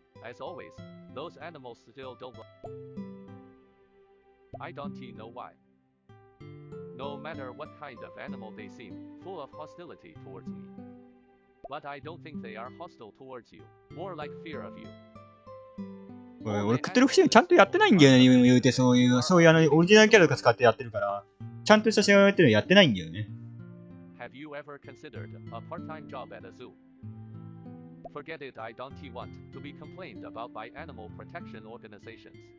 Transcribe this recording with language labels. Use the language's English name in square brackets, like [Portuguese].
[English] As always, those animals still don't. I don't know why. No matter what kind of animal they seem, full of hostility towards me. But I don't think they are hostile towards you, more like fear of you. [Japanese] 俺、クトゥルフシーンちゃんとやってないんだよね、言うて、そういうオリジナルキャラとか使ってやってるから、ちゃんとした試合をやってるのやってないんだよね。 [English] Have you ever considered a part-time job at a zoo? Forget it, I don't want to be complained about by animal protection organizations.